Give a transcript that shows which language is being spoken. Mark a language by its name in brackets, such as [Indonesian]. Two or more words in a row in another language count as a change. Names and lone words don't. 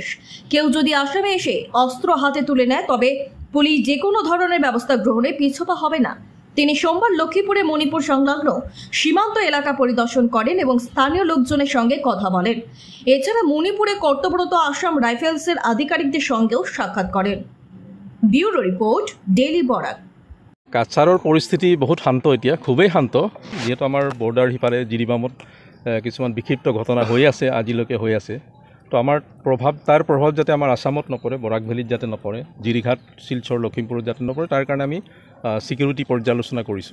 [Bangla] কেউ যদি আসামে এসে অস্ত্র হাতে তুলে নেয় তবে পুলিশ যে কোনো ধরনের ব্যবস্থা গ্রহণে পিছপা হবে না। তিনি সোমবার লক্ষ্মীপুরে মণিপুর সংলগ্ন সীমান্ত এলাকা পরিদর্শন করেন এবং স্থানীয় লোকজনের সঙ্গে কথা বলেন। এছাড়া মণিপুরে কর্তব্যরত আসাম রাইফেলসের আধিকারিকদের সঙ্গেও সাক্ষাৎ করেন। ব্যুরো রিপোর্ট, ডেইলি বরাক। [Assamese] কাছাৰৰ পৰিস্থিতি বহুত শান্ত, এতিয়া খুবেই শান্ত, যিহেতু আমাৰ বৰ্ডাৰ সিপাৰে জিৰিবামত কিছুমান বিক্ষিপ্ত ঘটনা হৈ আছে, আজিলৈকে হৈ আছে। তো আমাৰ তাৰ প্ৰভাৱ যাতে আমাৰ আসামত নপৰে, বৰাক ভেলীত যাতে নপৰে, জিৰিঘাট শিলচৰ লখিমপুৰত যাতে নপৰে, তাৰ কাৰণে আমি ছিকিউৰিটি পৰ্যালোচনা কৰিছোঁ।